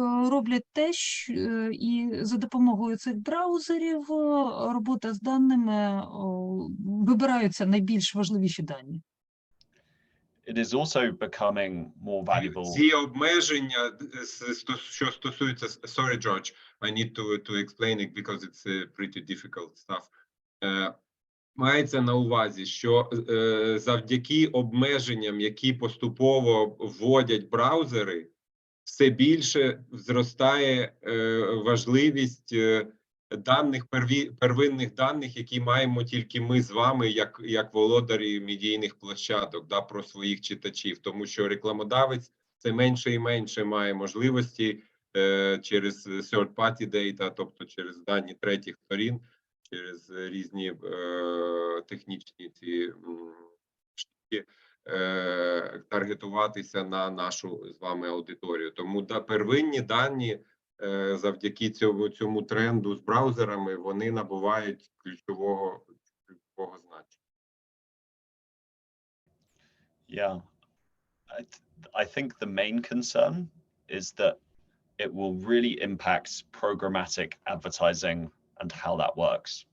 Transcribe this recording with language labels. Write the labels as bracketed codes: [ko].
[uk] Роблять те, що і за допомогою цих браузерів робота з даними вибираються найбільш важливіші дані. [en] It is also becoming more valuable. [uk] Ці обмеження, що стосуються, [en] sorry, George, I need to explain it because it's pretty difficult stuff. [uk] Мається на увазі, що завдяки обмеженням, які поступово вводять браузери, все більше зростає важливість даних, первинних даних, які маємо тільки ми з вами, як володарі медійних площадок, да, про своїх читачів. Тому що рекламодавець це менше і менше має можливості через third-party data, тобто через дані третіх сторін, через різні технічні ці штуки, таргетуватися на нашу з вами аудиторію. Тому первинні дані завдяки цьому тренду з браузерами, вони набувають ключового значення. [en] Yeah, I think the main concern is that it will really impact programmatic advertising and how that works.